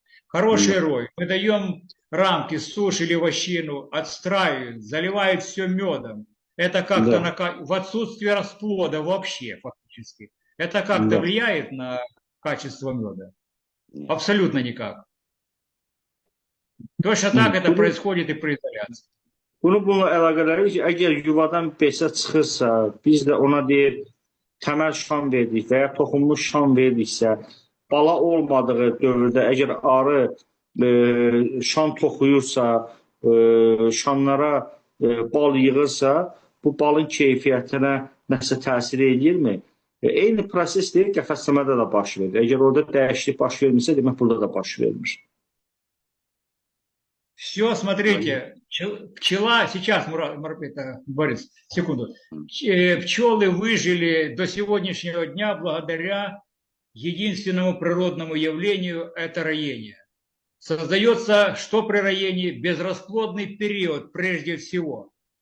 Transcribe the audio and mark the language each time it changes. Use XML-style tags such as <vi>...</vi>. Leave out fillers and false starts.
<ru>Хороший рой, мы даем рамки, сушь или вощину, отстраивают, заливают все медом. Это как-то в отсутствие расплода вообще фактически. Это как-то влияет на качество меда? Абсолютно никак. Точно так это происходит и при изоляции.</ru> <az>Bununla əlaqələri ki, əgər yuvadan besə çıxırsa, biz də ona deyir, təməl şam verdik və ya toxunmuş şam verdiksə, bala olmadığı dövrdə əgər arı şam toxuyursa, şamlara bal yığırsa, bu balın keyfiyyətinə nəsə təsir edirmi? Eyni proses deyil, qəfəsləmədə də baş verir. Əgər orada dəyişiklik baş vermirsə, demək burada da baş vermir.</az> <ru>Все, смотрите, пчела, сейчас, Борис, секунду. Пчелы выжили до сегодняшнего дня благодаря единственному природному явлению – это роение. Создается, что при роении? Безрасплодный период прежде всего.</ru>